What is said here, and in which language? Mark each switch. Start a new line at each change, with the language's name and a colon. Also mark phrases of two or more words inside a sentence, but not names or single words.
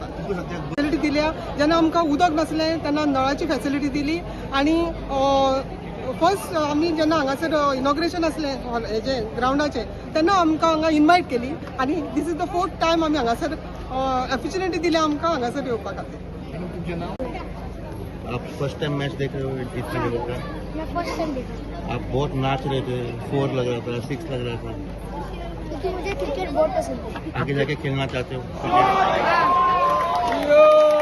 Konkani: फॅसिलिटी दिल्या जेन्ना आमकां उदक नासलें तेन्ना नळाची फॅसिलिटी दिली. आनी फर्स्ट आमी जेन्ना हांगासर इनॉग्रेशन आसलें हेजे ग्रावंडाचें तेन्ना आमकां हांगा इन्वायट केली. आनी
English: this is the 4th time
Konkani: आमी हांगासर ऑपॉर्च्युनिटी दिल्या आमकां हांगासर येवपा खातीर. मॅडम तुमचें नांव?
Hindi: आप
English: first time
Hindi: मैच देख रहे हो इस लेवल का? मैं
English: first time
Hindi: देखा आप बहुत नाच रहे थे. 4 लग रहा था, 6 लग रहा था. क्योंकि मुझे क्रिकेट बहुत पसंद है. आगे जाके खेलना चाहते हो? हाँ।